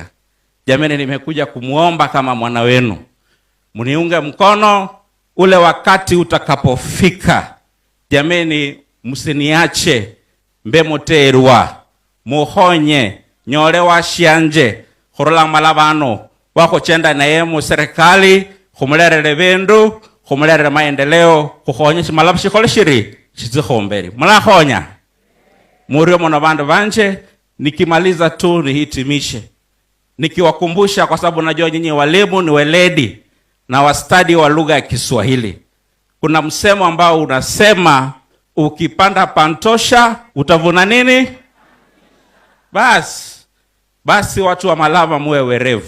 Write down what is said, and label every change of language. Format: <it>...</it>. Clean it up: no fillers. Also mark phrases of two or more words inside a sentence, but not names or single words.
<sw>Jamani, nimekuja kumuomba kama mwana wenu, mniunge mkono ule wakati utakapofika. Jamani, msiniache</sw> <luy>mbemoterwa, muhonye nyore wa shianje khorola Malavano wako chenda na yemu serikali khumulere bindu, khumulere maendeleo, kukhonyesha Malava shikole shiri shizikhomberi. Mulahonya murio mona bandu banje.</luy> <sw>Nikimaliza tu nihitimishe nikiwakumbusha, kwa sababu najua nyinyi walimu ni weledi na wastadi wa lugha ya Kiswahili. Kuna msemo ambao unasema ukipanda pantosha utavuna nini? Basi watu wa Malava muwe werevu.</sw>